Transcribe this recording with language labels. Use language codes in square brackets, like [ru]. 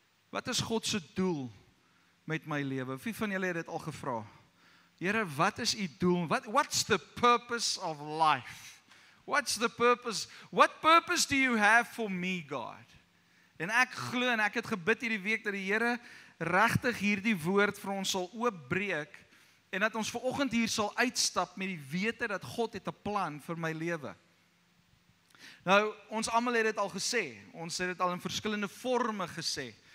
[af] Wat is God se doel met my lewe? Wie van julle het dit al gevra? Here, wat is u doel? [en] What's the purpose of life? What's the purpose? What purpose do you have for me, God? [af] En ek glo en ek het gebid hierdie week dat die Here regtig hierdie woord vir ons sal oopbreek en dat ons vanoggend hier sal uitstap met die wete dat God het 'n plan vir my lewe. Nou, ons almal het dit al gesê. Ons het dit al in verskillende forme gesê.